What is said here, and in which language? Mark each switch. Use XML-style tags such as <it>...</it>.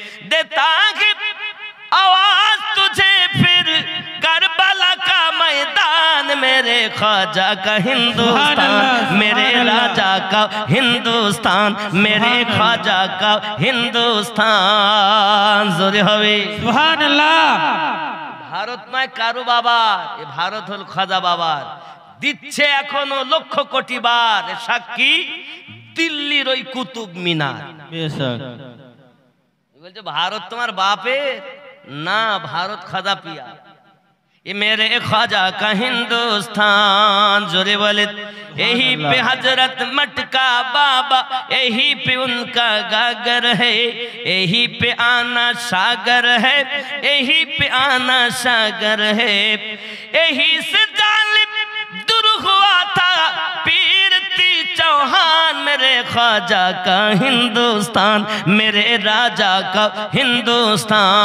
<hi>देता है आवाज तुझे फिर करबला का मैदान, मेरे ख्वाजा का हिंदुस्तान, मेरे राजा का हिंदुस्तान, मेरे ख्वाजा का हिंदुस्तान। जोरे हवे सुभान अल्लाह।</hi> <bn>ভারত নয় কারু বাবার, এ ভারত হল খাজা বাবার। দিচ্ছে এখনো লক্ষ কোটি বার সাক্ষী দিল্লির ওই কুতুব মিনার।</bn> <hi>बेशक।</hi> <bn>বলছে ভারত তোমার বাপের না, ভারত খাজা পিয়া।</bn> <hi>ये मेरे ख्वाजा का हिंदुस्तान। जोरे बोले यही पे हजरत मटका बाबा, यही पे उनका गागर है, यही पे आना सागर है, यही पे आना सागर है, यही से जालिम दूर हुआ था पीरती चौहान, मेरे ख्वाजा का हिंदुस्तान, मेरे राजा का हिंदुस्तान।</hi>